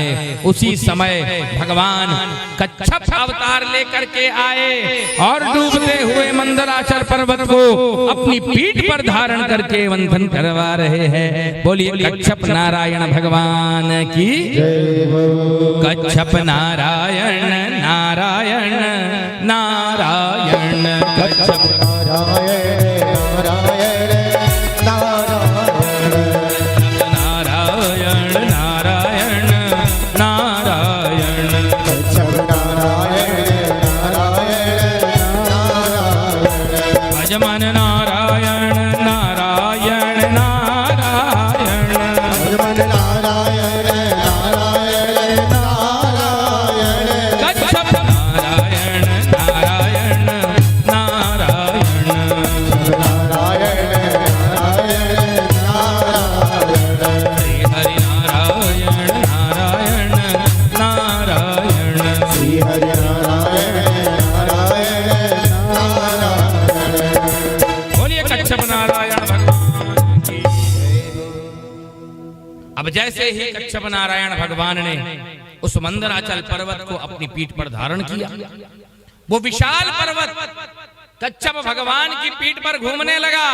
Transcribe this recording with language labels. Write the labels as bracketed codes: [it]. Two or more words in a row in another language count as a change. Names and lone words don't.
[hi] उसी समय भगवान कच्छप अवतार लेकर के आए और डूबते हुए मंदराचल पर्वत को अपनी पीठ पर धारण करके मंथन करवा रहे हैं। बोलिए कच्छप नारायण भगवान की। कच्छप नारायण नारायण नारायण कच्छप नारायण नारायण नारायण नारायण नारायण कच्छप नारायण नारायण भजमन नारायण नारायण नारायण भजमन नारायण कच्छप नारायण नारायण नारायण श्री हरि नारायण नारायण नारायण श्री हरि बोलिए कच्छप नारायण भगवान की। अब जैसे ही कच्छप नारायण भगवान ने उस मंदराचल पर्वत को अपनी पीठ पर धारण किया, वो विशाल पर्वत कच्छप भगवान की पीठ पर घूमने लगा।